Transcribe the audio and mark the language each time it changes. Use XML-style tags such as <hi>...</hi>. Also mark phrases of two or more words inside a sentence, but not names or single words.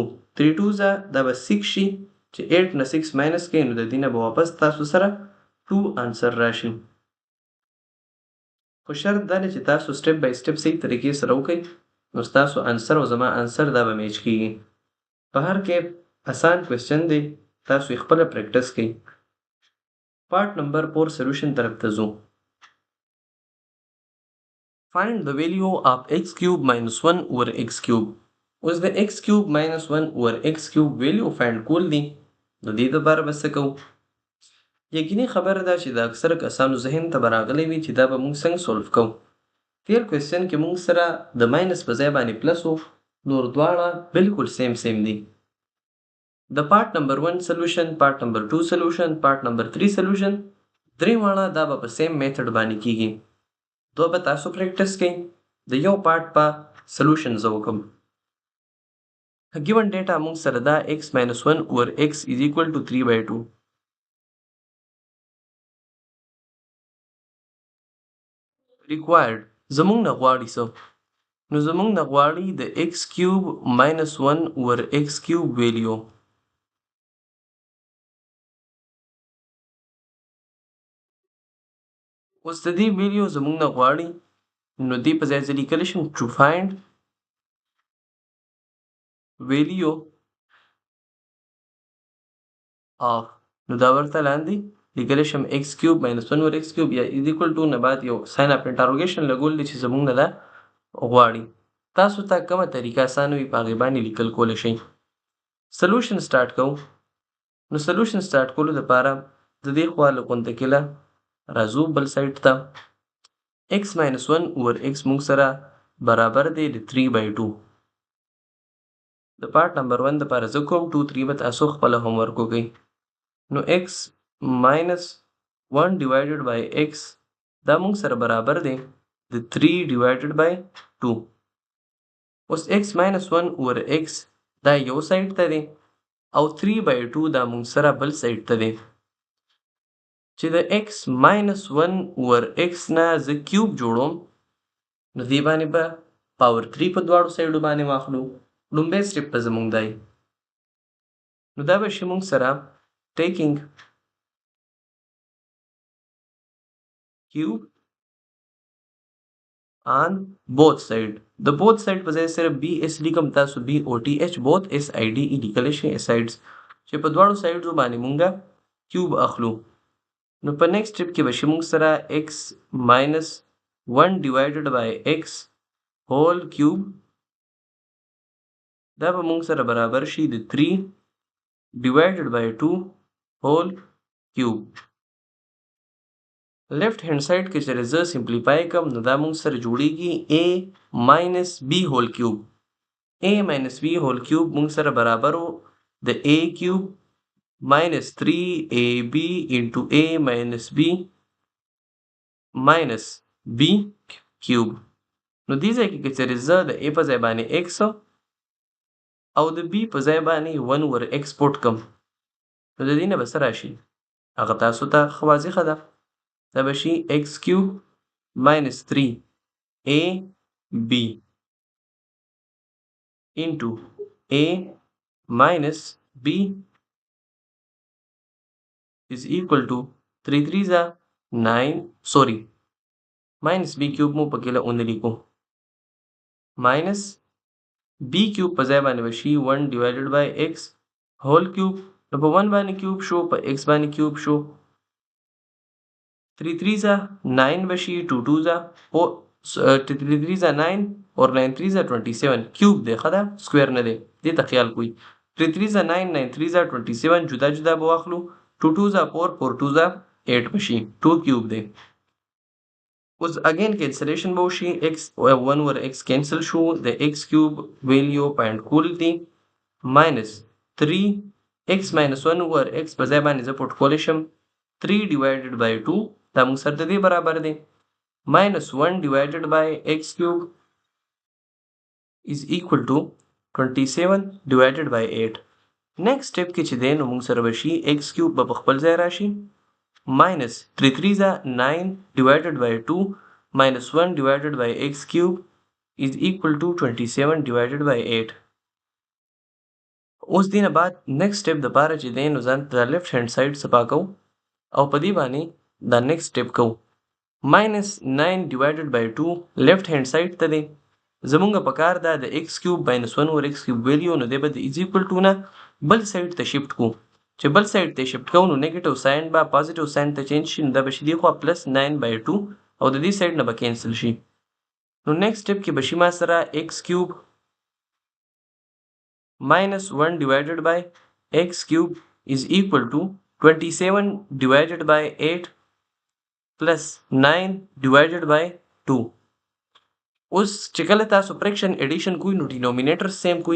<ps>3 2 دا به 6 شي چې 8 نه 6 ماینس کړئ نو د دې نه به واپس تاسو سره 2 آنسر راشي. خو شرط دا دی چې تاسو</ps> <en>step by step</en> <ps>صحیح طریقې سره وکړئ نو ستاسو انسر او زما انسر دا به میچ کیږي. په هر کې آسان کوېسچن دی، تاسو یې خپله پریکټس کړئ.</ps> <en>part number 4 solution</en> <ps>طرف ته ځو.</ps> <en>Find the value of x cube minus 1 over x cube.</en> <ps>اوس د</ps> <en>x cube minus 1 over x cube value find</en> <ps>کول دي. نو دې دپاره به څه کوو؟ یقیني خبره ده چې د اکثره کسانو ذهن ته به راغلی وي چې دا به موږ څنګه سولف کوو. تیر کوېسچن کې موږ سره د ماینس په ځای باندې پلس و، نور دواړه بلکل سیم دي. د</ps> <en>part number 1 solution, part number 2 solution, part number 3 solution,</en> <ps>درې واړه دا به په</ps> <en>same method</en> <ps>باندې کیږي. دوه به تاسو پریکټس کړئ. د یو پارت په سولوشن زه وکړم.</ps> <en>given data</en> <ps>موږ سره دا</ps> <en>x minus 1 over x is equal to 3/2.</en> <ps>required زمونږ نه غواړي څه؟ نو زمونږ نه غواړي د</ps> <en>x cube minus 1 over x cube value.</en> <ps>اوس د دې ویلیو زمونږ نه غواړي، نو دې په ځای زه لیکلی شم</ps> <en>to find value of،</en> <ps>نو دا ورته لاندې لیکلی شم</ps> <en>x cube minus 1 over x cube</en> <ps>یا</ps> <en>is equal to</en> <ps>نه بعد یو</ps> <en>sign of interrogation</en> <ps>لګول دی چې زمونږ نه دا غواړي. تاسو ته کومه طریقه اسانه وي په هغې باندې لیکل کولی شئ.</ps> <en>solution start</en> <ps>کوو. نو</ps> <en>solution start</en> <ps>کولو دپاره د دې خوا له غونډکیله راځو بل سایډ ته.</ps> <en>x minus 1 over x</en> <ps>موږ سره برابر دی د 3/2. د پارت نمبر 1 دپاره زه کوم 2 3 به تاسو خپله هومورک وکئ. نو</ps> <en>x minus 1 divided by x</en> <ps>دا موږ سره برابر دی د</ps> <en>3 divided by 2.</en> <ps>اوس</ps> <en>x minus 1 over x</en> <ps>دا یو سایډ ته دی او 3/2 دا موږ سره بل سایډ ته دی. چې د</ps> <en>x minus 1 over x</en> <ps>نه زه کیوب جوړوم، نو دې باندې به پاور 3 په دواړو سایډو باندې واخلو. لومبی سټپ به زموږ دی. نو دا به شي موږ سره</ps> <en>taking cube on both side.</en> <ps>د</ps> <en>both side</en> <ps>په ځای سره BS لیکم، تاسو</ps> <en>BOTH both SIDE</en> <ps>لیکلی شئ sides، چې په دواړو سایډو باندې مونږه کیوب اخلو. نو په</ps> <en>next step</en> <ps>کې به شي مونږ سره</ps> <en>x minus 1 divided by x whole cube</en> <ps>دا به مونږ سره برابر شي د</ps> <en>3 divided by 2 whole cube. left hand side</en> <ps>کې چې زه سمپلیفای کوم نو دا مونږ سره جوړیږي</ps> <en>a minus b whole cube. a minus b whole cube</en> <ps>مونږ سره برابر و د</ps> <en>a cube minus 3ab into a minus b minus b cube.</en> <ps>نو دې ځای کې چې زه د a په ځای باندې x او د b په ځای باندې 1 over x پوټ کم، نو د دې نه به څه راشي؟ هغه تاسو ته ښه واضحه ده. دا به شي</ps> <en>x cube minus 3ab into a minus b is equal to 3 3s are 9 sorry minus b cube</en> <ps>مو پکې له اون لیکو</ps> <en>minus b cube</en> <ps>په ځای باندې به شي</ps> <en>1 divided by x whole cube.</en> <ps>نو په 1 باندې کیوب شو، په x باندې کیوب شو،</ps> <en>3 3s are 9</en> <ps>به شي،</ps> <en>2 2s are 3 3s are 9 और 9 3s are 27</en> <ps>کیوب دی ښه ده، سکویر نه دی، دې ته خیال کوئ.</ps> <en>3 3s are 9 9 3s are 27</en> <ps>جدا جدا به واخلو،</ps> <en>2 2s are 4 4 2s are 8</en> <ps>به شي،</ps> <en>2 کیوب دی. اوس again cancellation به وشي، x 1 over x کینسل شو، د x کیوب ویلیو فایند کول دي minus 3 x minus 1 over x په ځای باندې زه پټ کولی شم 3 divided by 2 دا موږ سره د دې برابر دی minus 1 divided by x cube is equal to 27 divided by 8. next step</en> <ps>کې چې دی نو موږ سره به شي</ps> <en>x cube</en> <ps>به په خپل ځای راشي</ps> <en>minus 3 3s are 9 divided by 2 minus 1 divided by x cube is equal to 27 divided by 8.</en> <ps>اوس دینه بعد</ps> <en>next step</en> <ps>د پاره چې دی نو ځان د</ps> <en>left hand side</en> <ps>څخه کوو او په دې باندې دا</ps> <en>next step</en> <ps>کوو.</ps> <en>minus 9 divided by 2 left hand side</en> <ps>ته دی. زمونږ په کار دا د</ps> <en>x cube minus 1 over x cube</en> <ps>ویلیو نو دی به د</ps> <en>is equal to</en> <ps>نه بل سایډ ته شفت کو. چې بل سایډ ته شفت کوو نو</ps> <en>negative sign</en> <ps>به</ps> <en>positive sign</en> <ps>ته چینج شي نو دا به شي دی خوا پلس</ps> <en>9 by 2</en> <ps>او د دې سایډ نه به کینسل شي. نو</ps> <en>next step</en> <ps>کې به شي ما سره</ps> <en>x cube minus 1 divided by x cube is equal to 27 divided by 8 plus 9 divided by 2.</en> <ps>اوس چې کله تاسو</ps> <en>fraction addition</en> <ps>کوئ نو ډینومینیټر سیم کوئ.</ps>